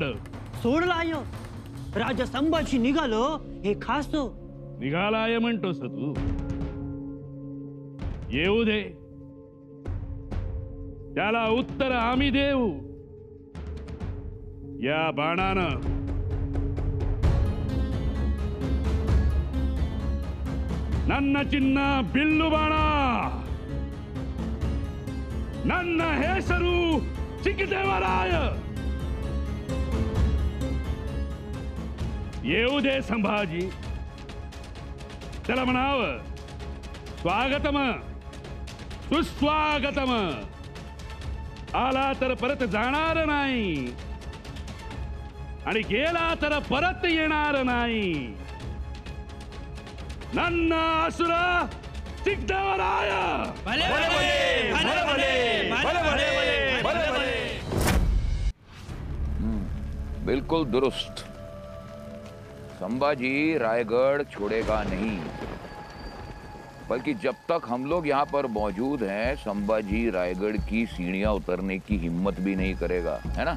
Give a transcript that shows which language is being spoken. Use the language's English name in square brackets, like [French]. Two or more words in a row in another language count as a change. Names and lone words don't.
[Marathi] सोडलाय राजा संभाजी निघालो हे खास. निघालाय म्हणतोस तू? येऊ दे, त्याला उत्तर आम्ही देऊ. या बाणानं [Kannada] ನನ್ನ ಚಿನ್ನ ಬಿಲ್ಲು ಬಾಣ. ನನ್ನ ಹೆಸರು ಚಿಕ್ಕದೇವರಾಯ. [Marathi] येऊ दे संभाजी, त्याला म्हणावं स्वागतम सुस्वागतम. आला तर परत जाणार नाही आणि गेला तर परत येणार नाही. [Kannada] ನನ್ನ ಅಸುರ ಚಿಕ್ಕದೇವರಾಯ. [Hindi] बिल्कुल दुरुस्त. संभाजी रायगढ़ छोड़ेगा नहीं, बल्कि जब तक हम लोग यहाँ पर मौजूद हैं, संभाजी रायगढ़ की सीढ़ियां उतरने की हिम्मत भी नहीं करेगा, है ना?